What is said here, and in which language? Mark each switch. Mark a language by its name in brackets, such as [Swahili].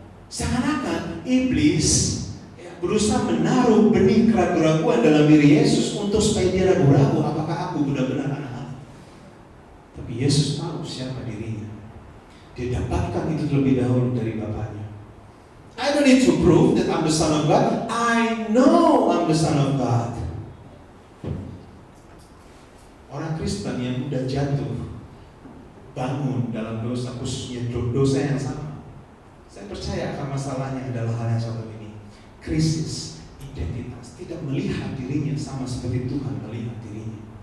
[Indonesian] Seakan-akan iblis berusaha menaruh benih keraguan dalam diri Yesus untuk supaya dia ragu-ragu apakah aku benar-benar anak Allah. Tapi Yesus tahu siapa dirinya. Dia dapatkan itu terlebih dahulu dari Bapaknya. [English] I don't need to prove that I'm the son of God. I know I'm the son of God. [Indonesian] Orang Kristen yang udah jatuh, bangun dalam dosa, khususnya dosa yang sama, saya percaya akan masalahnya adalah hal yang satu ini. Krisis identitas, tidak melihat dirinya sama seperti Tuhan melihat dirinya.